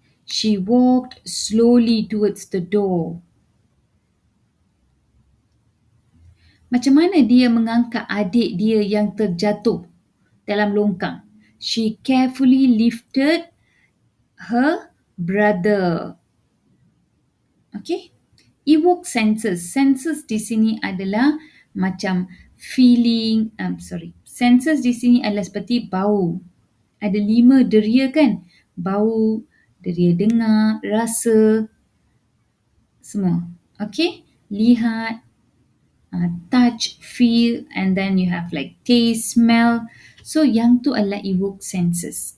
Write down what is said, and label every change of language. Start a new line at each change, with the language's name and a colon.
English: She walked slowly towards the door.
Malay: Macam mana dia mengangkat adik dia yang terjatuh dalam longkang?
English: She carefully lifted her brother. Okay? Evoke senses.
Malay: Senses di sini adalah macam feeling, senses di sini adalah seperti bau. Ada 5 deria kan? Bau, deria dengar, rasa, semua. Okay?
English: Lihat, touch, feel, and then you have like taste, smell.
Malay: So yang tu adalah evoke senses.